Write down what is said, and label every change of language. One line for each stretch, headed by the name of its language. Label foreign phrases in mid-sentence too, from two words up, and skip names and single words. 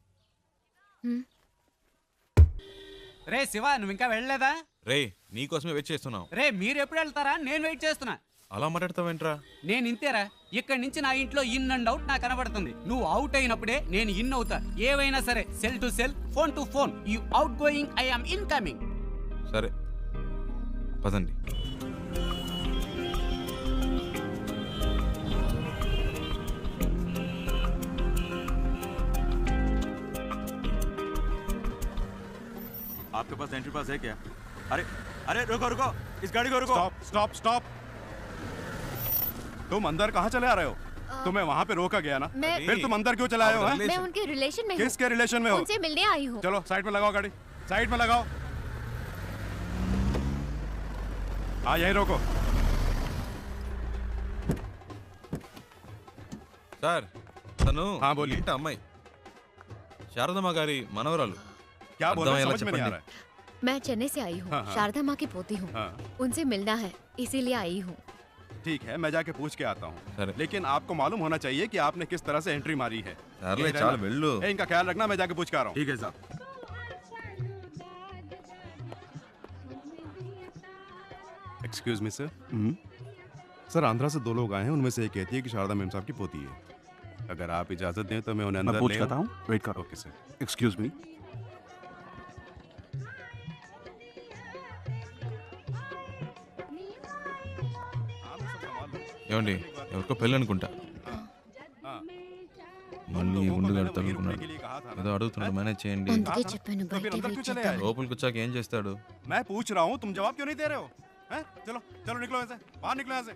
Telugu: రే శివ, నువ్వు ఇంకా వెళ్ళలేదా? రేయ్, నీకోసమే వెయిట్ చేస్తున్నాం. రే, మీరు ఎప్పుడు వెళ్తారా? నేను వెయిట్ చేస్తున్నా. అలా మాట్లాడతావేంట్రా? నేను ఇంతేరా, ఇక్కడి నుంచి నా ఇంట్లో
English: in and out
Telugu: నాకు కనబడుతుంది. నువ్వు అవుట్ అయినప్పుడే నేను ఇన్ అవుతా. ఏవైనా సరే,
English: cell to cell, phone to phone. You outgoing, I am incoming.
Telugu: సరే పదండి.
Hindi: आपके पास
English: entry pass
Hindi: है क्या? अरे अरे रुको रुको, इस गाड़ी को रुको।
English: Stop stop stop.
Hindi: तुम अंदर कहाँ चले आ रहे हो? तुम्हें वहाँ पे रोका गया ना, फिर तुम अंदर क्यों चले आए हो? मैं उनके रिलेशन में हूँ। किसके रिलेशन में हो? उनसे मिलने आई हूँ। चलो साइड में लगाओ गाड़ी, साइड में लगाओ। हाँ, यही रोको।
Telugu: సార్, తను
Hindi: हाँ, बोलिए।
Telugu: ఇంటి అమ్మాయి, శారదమ్మ గారి మనవరాలు.
Hindi: क्या बोल रहे हो?
Telugu: అర్థమయ్యేలా
Hindi: समझ में नहीं आ
Telugu: చెప్పండి.
Hindi: रहा है। मैं चेन्नई से आई हूँ। हाँ, हाँ। शारदा माँ की पोती हूँ। हाँ, उनसे मिलना है, इसीलिए आई हूँ। ठीक है, मैं जाके पूछ के आता हूँ। अरे। लेकिन आपको मालूम होना चाहिए कि आपने किस तरह से एंट्री मारी है।
Telugu: సర్లే,
Hindi: यही
Telugu: చాలు
Hindi: रहना।
Telugu: వెళ్ళు.
Hindi: ए, इनका ख्याल रखना, मैं जाके पूछ के आ रहा हूँ। ठीक है साहब।
English: Excuse me sir.
Hindi: सर, आंध्रा से 2 लोग आए हैं, उनमें से एक कहती है कि शारदा मेम साहब की पोती है। अगर आप इजाजत दें तो मैं उन्हें अंदर ले आऊं? वेट करो।
English: OK sir. Excuse me.
Telugu: ఏమండి, ఎవరికో పెళ్ళి అనుకుంటా. మళ్ళీ ముందుగా తగులుకున్నాడు. ఏదో అడుగుతున్నాడు, మేనేజ్ చేయండి. అందుకే చెప్పాను
Hindi: तो फिर
Telugu: బయట
Hindi: अंदर
Telugu: వెయిట్
Hindi: क्यों चले
Telugu: చేద్దాం.
Hindi: आए?
Telugu: లోపలికి వచ్చాక ఏం చేస్తాడు?
Hindi: मैं पूछ रहा हूँ, तुम जवाब क्यों नहीं दे रहे हो? हैं? चलो चलो निकलो यहाँ से, बाहर निकलो यहाँ से।